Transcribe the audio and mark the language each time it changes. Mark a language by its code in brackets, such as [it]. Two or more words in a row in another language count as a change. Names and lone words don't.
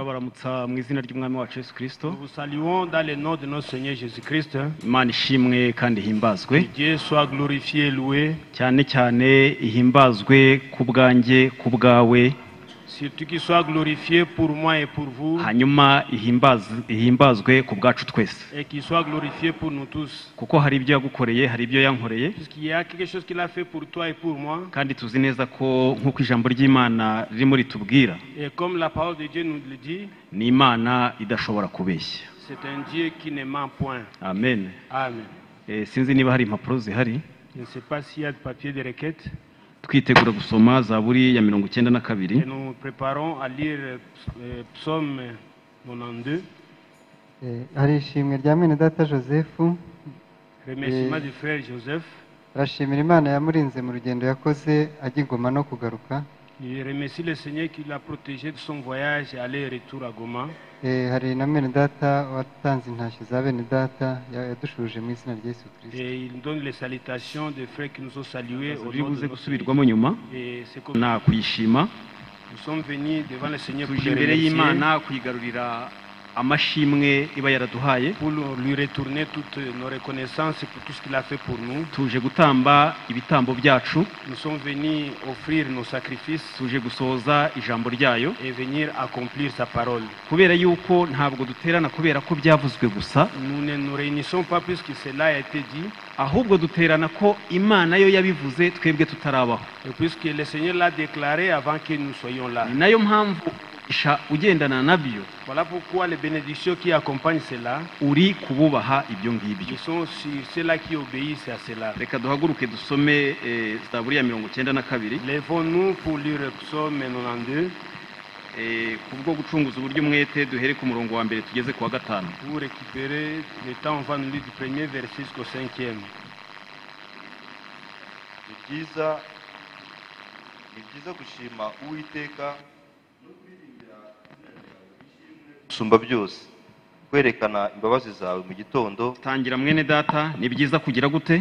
[rw] turabaramutsa mu izina ry'umwami wacu Yesu Kristo. [fr] Nous vous saluons dans le nom de notre Seigneur Jésus-Christ. [rw] Imana ishimwe kandi himbazwe. [fr] Que Dieu soit glorifié et loué. [rw] Cyane cyane ihimbazwe ku bwanjye ku bwawe. [fr] Surtout qu'il soit glorifié pour moi et pour vous. [rw] Hanyuma ihimbazwe ku bwacu twese. [fr] Et qu'il soit glorifié pour nous tous. [rw] Kuko hari ibyo yagukoreye, hari ibyo yankoreye. [fr] Puisqu'il y a quelque chose qu'il a fait pour toi et pour moi. [rw] Kandi tuzi neza ko nkuko ijambo ry'Imana ririmo ritubwira. [fr] Et comme la parole de Dieu nous le dit, [rw] ni Imana idashobora kubeshya. [fr] C'est un Dieu qui ne ment point. [rw] Amen. [fr] Amen. [rw] Sinzi niba hari impapuro zihari. [fr] Je ne sais pas s'il y a de papier de requête. [rw] Twitegura gusoma Zaburi ya 92. [fr] Et nous préparons à lire Psaume 92. [rw] Hari ishimwe rya mwene data Joseph. [fr] Remerciement du frère Joseph. [rw] Arashimira Imana yamurinze mu rugendo yakoze ajya Goma no kugaruka. [fr] Il remercie le Seigneur qui l'a protégé de son voyage et aller-retour à Goma. [rw] Hari na mwene data watanze intashyo za bene data yadushuje mu izina rya Yesu Kristo. [fr] Et il donne les salutations des frères qui nous ont salués au nom de [rw] gusubirwamo nyuma. [fr] Et c'est comme [rw] na kuyishima. [fr] Nous sommes venus devant le Seigneur pour [rw] imbere y'Imana kuyigarurira amashimwe iba yaraduhaye, [fr] pour lui retourner toutes nos reconnaissances pour tout ce qu'il a fait pour nous. [rw] Tuje gutamba ibitambo byacu. [fr] Nous sommes venus offrir nos sacrifices. [rw] Tuje gusoza ijambo ryayo [fr] et venir accomplir sa parole. [rw] Kubera yuko ntabwo duterana kubera ko byavuzwe gusa. [fr] Nous ne nous réunissons pas puisque cela a été dit. [rw] Ahubwo duterana ko Imana yo yabivuze twebwe tutarabaho. [fr] Et puisque le Seigneur l'a déclaré avant que nous soyons là. [rw] Ni nayo mpamvu ugendana nabyo. [fr] Voilà pourquoi les bénédictions qui accompagnent cela, [rw] uri kububaha ibyo ngibyo. [fr] Ils sont sur ceux-là qui obéissent à cela. [rw] Reka duhaguruke dusome Zaburi ya 92. [fr] Lèvons-nous pour lire Psaume 92. [rw] Kubwo gucunguza uburyo umwete duhere ku murongo wa mbere tugeze ku wa 5. [fr] Pour récupérer le temps, on va nous lire du premier verset jusqu'au 5e. [rw] Ni byiza gushima Uwiteka usumba byose, kwerekana imbabazi zawe mu gitondo. Tangira mwene data, ni byiza kugira gute?